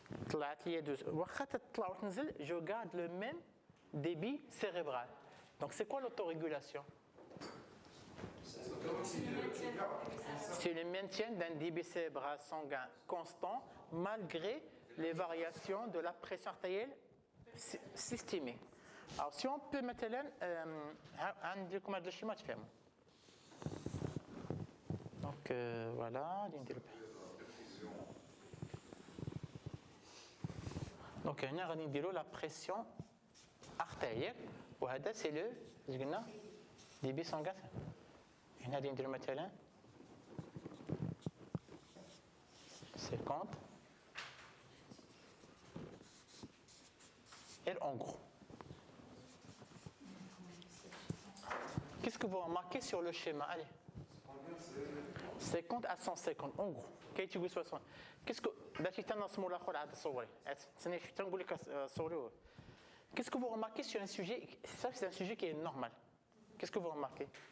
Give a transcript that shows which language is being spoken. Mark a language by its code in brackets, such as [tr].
[ar] طلعت لي 12 واخا تطلع وتنزل [fr] je garde le même débit cérébral. Donc c'est quoi l'autorégulation? C'est le maintien d'un débit cérébral sanguin constant malgré les variations de la pression artérielle systémique. Alors si on peut [ar] مثلا عندكم هذا الشيء ما تفهموا. [fr] Donc voilà, donc هنا [ar] غادي نديروا [fr] la pression artérielle وهذا c'est le [ar] اش قلنا [fr] débit sanguin. [ar] هنا غادي نديروا مثلا 50 [fr] et en gros. Qu'est-ce que vous remarquez sur le schéma? Allez. 50 à 150 en gros. Qu'est-ce que Qu'est-ce que vous remarquez sur un sujet? Ça, c'est un sujet qui est normal. Qu'est-ce que vous remarquez?